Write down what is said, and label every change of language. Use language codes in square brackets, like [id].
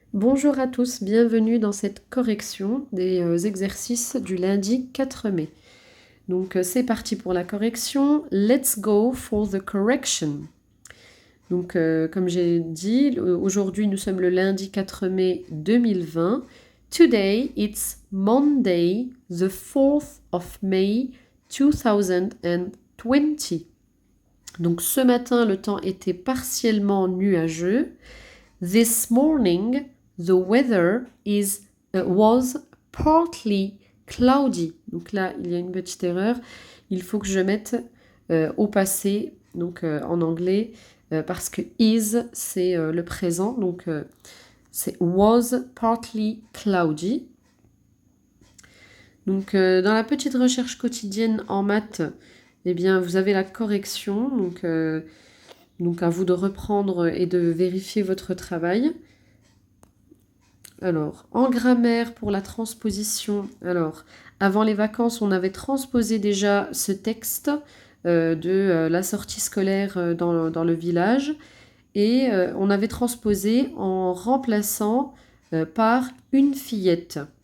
[fr] Bonjour à tous, bienvenue dans cette correction des exercices du lundi 4 mai. Donc c'est parti pour la correction. [en] Let's go for the correction. [fr] Donc comme j'ai dit, aujourd'hui nous sommes le lundi 4 mai 2020. [en] Today it's Monday, the 4th of May 2020. [fr] Donc ce matin le temps était partiellement nuageux. [en] This morning, the weather was partly cloudy. [fr] Donc là, il y a une petite erreur. Il faut que je mette au passé, donc en anglais, parce que is, c'est le présent. Donc c'est [en] was partly cloudy. [fr] Donc dans la petite recherche quotidienne en maths, eh bien, vous avez la correction. Donc à vous de reprendre et de vérifier votre travail. Alors, en grammaire pour la transposition, alors, avant les vacances, on avait transposé déjà ce texte de la sortie scolaire dans le village et on avait transposé en remplaçant par une fillette.